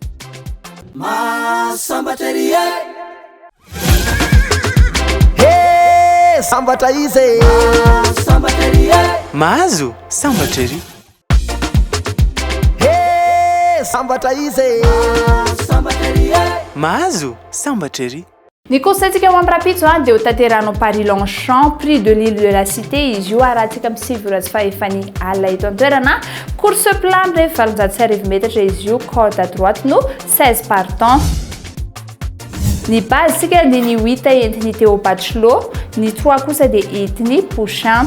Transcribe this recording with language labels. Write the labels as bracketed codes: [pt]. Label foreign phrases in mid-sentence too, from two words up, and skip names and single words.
[mg] Sambatra izy Mahazo sambatra ery. Sambatra izy Mahazo sambatra ery. ny conseilsika ho am'rapitso dia ho tanteranao Paris Longchamp prix de l'île de la cité izy io arahantsika amin'ny sivy fahefany alina eto an-toerana [fr] course plan [mg] rehefa 700 metatra izy io [fr] corde à droite [mg] no 16 partants. Ny base sika dia ny 8 entiny Théo Bachelot, ny 3 kosa dia entiny Pouchin.